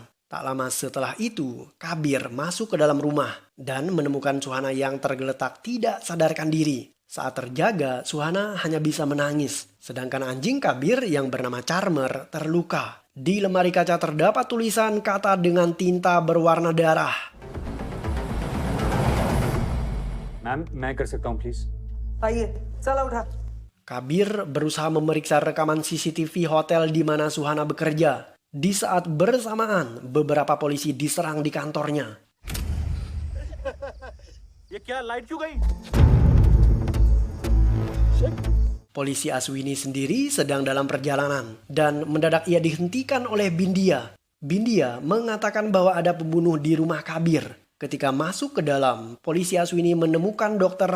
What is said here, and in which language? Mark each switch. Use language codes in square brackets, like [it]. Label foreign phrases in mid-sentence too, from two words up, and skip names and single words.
[id] Tak lama setelah itu, Kabir masuk ke dalam rumah dan menemukan Suhana yang tergeletak tidak sadarkan diri. Saat terjaga, Suhana hanya bisa menangis. Sedangkan anjing Kabir yang bernama Charmer terluka. Di lemari kaca terdapat tulisan kata dengan tinta berwarna darah. [hi] मैम मैं कर सकता हूँ प्लीज। आइए चला उठा। [id] Kabir berusaha memeriksa rekaman CCTV hotel di mana Suhana bekerja. Di saat bersamaan, beberapa polisi diserang di kantornya. [hi] ये क्या लाइट क्यों गई? [id] Polisi Aswini sendiri sedang dalam perjalanan dan mendadak ia dihentikan oleh Bindia. Bindia mengatakan bahwa ada pembunuh di rumah Kabir. Ketika masuk ke dalam, polisi Aswini menemukan Dr.